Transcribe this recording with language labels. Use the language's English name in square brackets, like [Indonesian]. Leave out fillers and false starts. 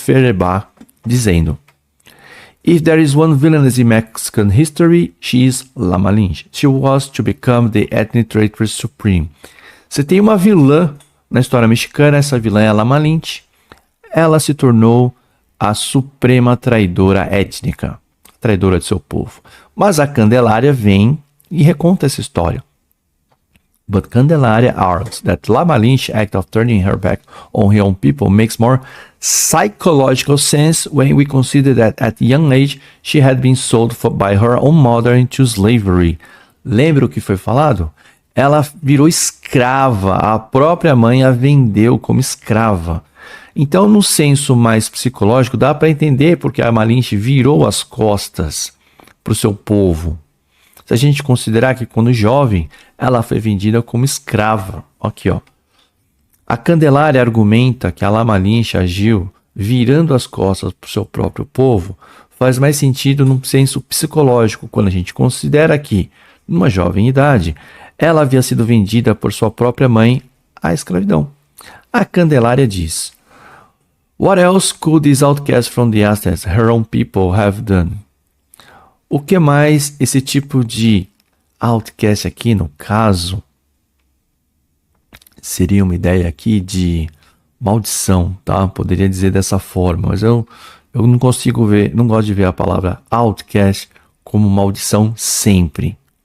[English] Feuerbach, [Portuguese] dizendo: [English] If there is one villainess in Mexican history, she is La Malinche. She was to become the ethnic traitress supreme. [Portuguese] Se tem uma vilã na história mexicana, essa vilã é a La Malinche. Ela se tornou a suprema traidora étnica, traidora de seu povo. Mas a Candelária vem e reconta essa história. [English] But Candelária argues that La Malinche's act of turning her back on her own people makes more psychological sense when we consider that at young age she had been sold by her own mother into slavery. [Portuguese] Lembra o que foi falado? Ela virou escrava, a própria mãe a vendeu como escrava. Então, no senso mais psicológico, dá para entender porque a Malinche virou as costas para o seu povo. Se a gente considerar que quando jovem, ela foi vendida como escrava. Aqui, ó. A Candelária argumenta que a La Malinche agiu virando as costas para o seu próprio povo, faz mais sentido num senso psicológico, quando a gente considera que, numa jovem idade, ela havia sido vendida por sua própria mãe à escravidão. A Candelária diz: [English] What else could this outcast from the Aztecs, her own people, have done? [Portuguese] O que mais esse tipo de outcast aqui, no caso, seria uma ideia aqui de maldição, tá? Poderia dizer dessa forma, mas eu não consigo ver, não gosto de ver a palavra outcast como maldição sempre.